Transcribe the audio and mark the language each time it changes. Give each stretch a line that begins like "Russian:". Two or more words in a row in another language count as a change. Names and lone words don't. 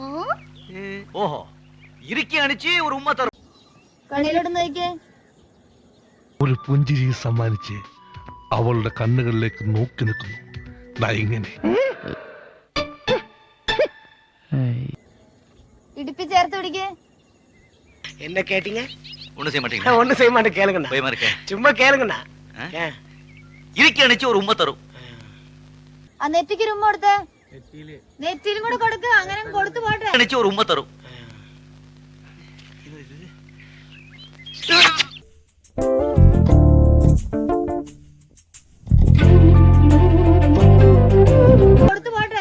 Malayalam: ഓഹോ, ഇരിക്കാണിച്ച് ഒരു ഉമ്മ തരും. കണ്ണിലോട്ട് നോക്കിയേ. ഒരു പുഞ്ചിരി സമ്മാനിച്ച് അവളുടെ കണ്ണുകളിലേക്ക് നോക്കി നിൽക്കുന്നു. ഇങ്ങനെ ഇടുപ്പി ചേർത്ത് പിടിക്കേ.
Tamil: என்ன கேட்டீங்க? ஒண்ணு செய்ய மாட்டீங்க. ஒண்ணு செய்ய மாட்டேன், கேளுங்கண்ணா. போய் மார்க்கே. சும்மா கேளுங்கண்ணா.
Malayalam: ഇരിക്കാണിച്ച് ഒരു ഉമ്മ തരും. ആ നെറ്റിക്ക് ഒരു ഉമ്മ കൊടുത്തേ. നെറ്റിയിലും കൂടെ കൊടുക്ക്. അങ്ങനെ കൊടുത്തു പോട്ടെ. ഇരിക്കാണിച്ച് ഒരു ഉമ്മ തരും. കൊടുത്തു പോട്ടെ.